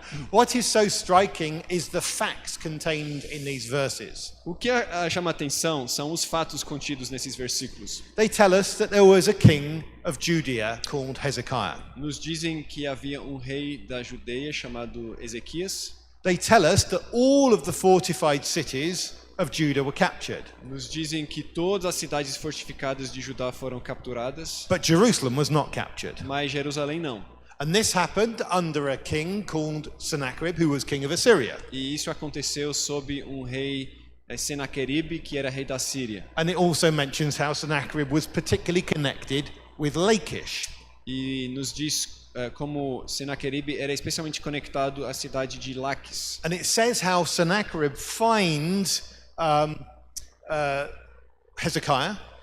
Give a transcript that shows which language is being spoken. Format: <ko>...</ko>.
<en>what is so striking is the facts contained in these verses.</en> <pt>o que chama atenção são os fatos contidos nesses versículos.</pt> <en>They tell us that there was a king of Judea called Hezekiah.</en> <pt>Nos dizem que havia um rei da Judeia chamado Ezequias.</pt> <en>They tell us that all of the fortified cities of Judah were captured.</en> <pt>Nos dizem que todas as cidades fortificadas de Judá foram capturadas,</pt> <en>But Jerusalem was not captured.</en> <pt>mas Jerusalém não.</pt> <en>And this happened under a king called Sennacherib, who was king of Assyria.</en> <pt>E isso aconteceu sob um rei Senaqueribe, que era rei da Síria.</pt> <en>And it also mentions how Sennacherib was particularly connected with Lachish.</en> <pt>E nos diz como Senaqueribe era especialmente conectado à cidade de Laques.</pt> <en>And it says how Sennacherib finds Hezekiah,</en>